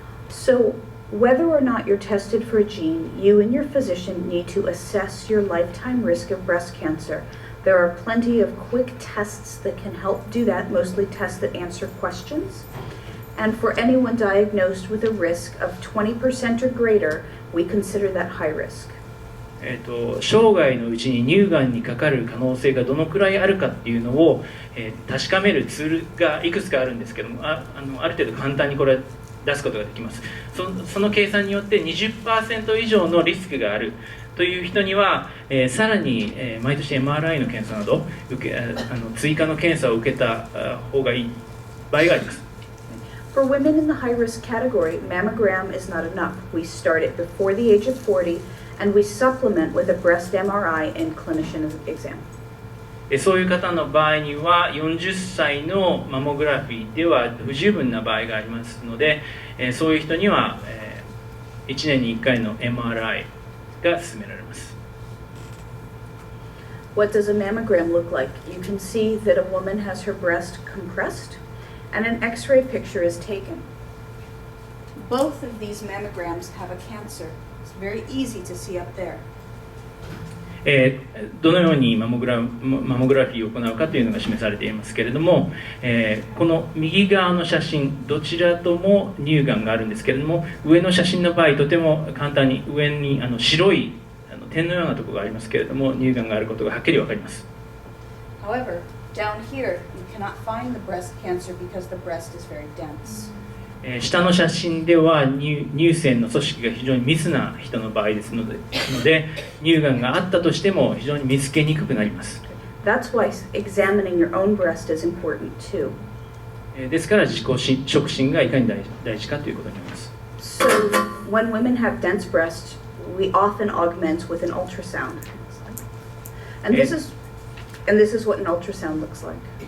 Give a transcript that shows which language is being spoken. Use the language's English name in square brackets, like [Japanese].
[English] So, whether or not you're tested for a gene, you and your physician need to assess your lifetime risk of breast cancer. There are plenty of quick tests that can help do that, mostly tests that answer questions. And for anyone diagnosed with a risk of 20% or greater, we consider that high risk. [Japanese] 生涯のうちに乳がんにかかる可能性がどのくらいあるかっていうのを、確かめるツールがいくつかあるんですけども、ある程度簡単にこれ出すことができます。その計算によって 20% 以上のリスクがあるという人には、さらに、毎年 MRI の検査など追加の検査を受けた方がいい場合があります。 [English] For women in the high-risk category, mammogram is not enough. We start it before the age of 40, and we supplement with a breast MRI and clinician exam. [Japanese] そういう方の場合には40歳のマモグラフィーでは不十分な場合がありますので、そういう人には1年に1回の MRI が勧められます。 [English] What does a mammogram look like? You can see that a woman has her breast compressed, and an X-ray picture is taken. Both of these mammograms have a cancer. It's very easy to see up there. [Japanese] どのようにマモグラフィーを行うかというのが示されていますけれども、この右側の写真どちらとも乳がんがあるんですけれども、上の写真の場合とても簡単に上に白い点のようなところがありますけれども、乳がんがあることがはっきり分かります。 [English] However, down here you cannot find the breast cancer because the breast is very dense. [Japanese] 下の写真では乳腺の組織が非常に密な人の場合ですので、乳がんがあったとしても非常に見つけにくくなります。 [English] That's why examining your own breast is important too. [Japanese] ですから自己触診がいかに大事かということになります。 [English] So when women have dense breasts, we often augment with an ultrasound. And this is what an ultrasound looks like.